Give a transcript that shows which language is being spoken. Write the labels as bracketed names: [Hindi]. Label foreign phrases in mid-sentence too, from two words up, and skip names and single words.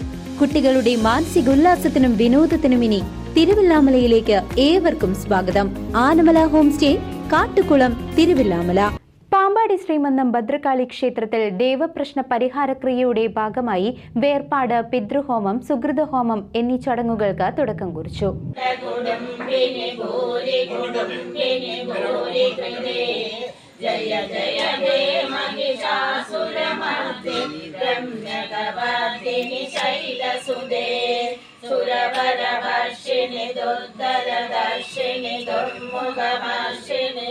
[Malayalam] കുട്ടികളുടെ മാനസികോല്ലാസത്തിനും വിനോദത്തിനും ഇനി തിരുവല്ലാമലയിലേക്ക് ഏവർക്കും സ്വാഗതം. ആനമല ഹോം സ്റ്റേ, കാട്ടുകുളം, തിരുവല്ലാമല. പാമ്പാടി ശ്രീമന്നം ഭദ്രകാളി ക്ഷേത്രത്തിൽ ദേവപ്രശ്ന പരിഹാരക്രിയയുടെ ഭാഗമായി വേർപാട്, പിതൃഹോമം, സുകൃതഹോമം എന്നീ ചടങ്ങുകൾക്ക് തുടക്കം കുറിച്ചു. [Sanskrit] जय जय हे महिषासुरमर्दिनि रम्यकवर्दिनि शैलसुदे सुरवरवर्षिणि दुर्धरदर्शिनि दुर्मुखवर्षिणि